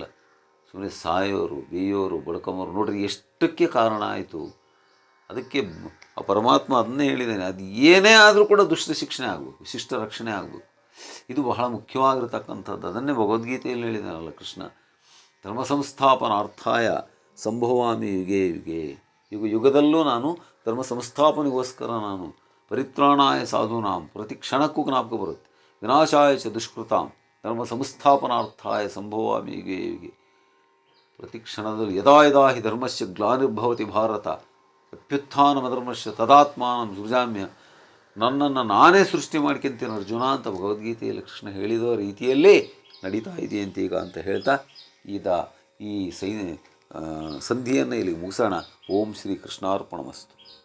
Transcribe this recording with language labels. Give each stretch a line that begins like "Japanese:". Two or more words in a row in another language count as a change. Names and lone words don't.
Kannada: ಸುಮ್ಮನೆ ಸಾಯೋರು, ಬೇಯೋರು, ಬಡ್ಕೊಂಬರು. ನೋಡ್ರಿ ಎಷ್ಟಕ್ಕೆ ಕಾರಣ ಆಯಿತು. ಅದಕ್ಕೆ ಆ ಪರಮಾತ್ಮ ಅದನ್ನೇ ಹೇಳಿದ್ದಾನೆ, ಅದು ಏನೇ ಆದರೂ ಕೂಡ ದುಷ್ಟ ಶಿಕ್ಷಣೆ ಆಗಬೇಕು, ಶಿಷ್ಟ ರಕ್ಷಣೆ ಆಗಬೇಕು. ಇದು ಬಹಳ ಮುಖ್ಯವಾಗಿರತಕ್ಕಂಥದ್ದು. ಅದನ್ನೇ ಭಗವದ್ಗೀತೆಯಲ್ಲಿ ಹೇಳಿದ್ದಾನಲ್ಲ ಕೃಷ್ಣ.
Sanskrit: ಧರ್ಮ ಸಂಸ್ಥಾಪನಾರ್ಥಾಯ ಸಂಭವಾಮಿ ಯುಗೇ ಯುಗೇ.
Kannada: ಯುಗದಲ್ಲೂ ನಾನು ಧರ್ಮ ಸಂಸ್ಥಾಪನೆಗೋಸ್ಕರ ನಾನು
Sanskrit: ಪರಿತ್ರಾಣಾಯ ಸಾಧೂನಾಂ,
Kannada: ಪ್ರತಿ ಕ್ಷಣಕ್ಕೂ ಜ್ಞಾಪಕ ಬರುತ್ತೆ.
Sanskrit: ವಿನಾಶಾಯ ಚ ದುಷ್ಕೃತಾಂ ಧರ್ಮ ಸಂಸ್ಥಾಪನಾರ್ಥಾಯ ಸಂಭವಾಮಿ ಯುಗೇ ಯುಗೇ.
Kannada: ಪ್ರತಿ ಕ್ಷಣದಲ್ಲಿ
Sanskrit: ಯದಾ ಯದಾ ಹಿ ಧರ್ಮಸ್ಯ ಗ್ಲಾನಿರ್ಭವತಿ ಭಾರತ ಅಭ್ಯುತ್ಥಾನಮಧರ್ಮಸ್ಯ ತದಾತ್ಮಾನಂ ಸೃಜಾಮ್ಯ.
Kannada: ನನ್ನನ್ನು ನಾನೇ ಸೃಷ್ಟಿ ಮಾಡ್ಕೊಂತೀನಿ ಅರ್ಜುನ ಅಂತ ಭಗವದ್ಗೀತೆಯಲ್ಲಿ ಕೃಷ್ಣ ಹೇಳಿದ ರೀತಿಯಲ್ಲೇ ನಡೀತಾ ಇದೆಯಂತೆ ಈಗ ಅಂತ ಹೇಳ್ತಾ ಈ ಸಂಧಿಯನ್ನು ಇಲ್ಲಿ ಮುಗಿಸೋಣ.
Sanskrit: ಓಂ ಶ್ರೀ ಕೃಷ್ಣಾರ್ಪಣಮಸ್ತು.